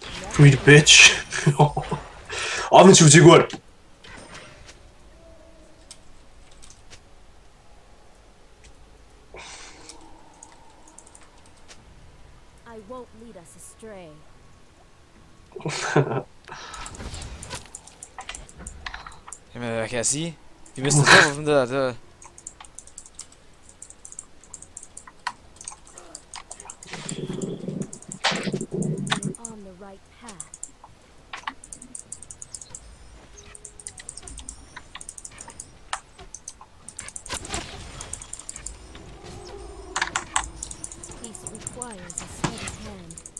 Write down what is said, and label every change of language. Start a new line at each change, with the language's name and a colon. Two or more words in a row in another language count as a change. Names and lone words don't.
English: Pretty bitch.
Danish: Offensiv til Gurt.
English: I won't lead us astray.
Danish: Jamen, hvad kan jeg sige? Vi mistede på den der, det
English: On the right path. Peace requires a steady hand.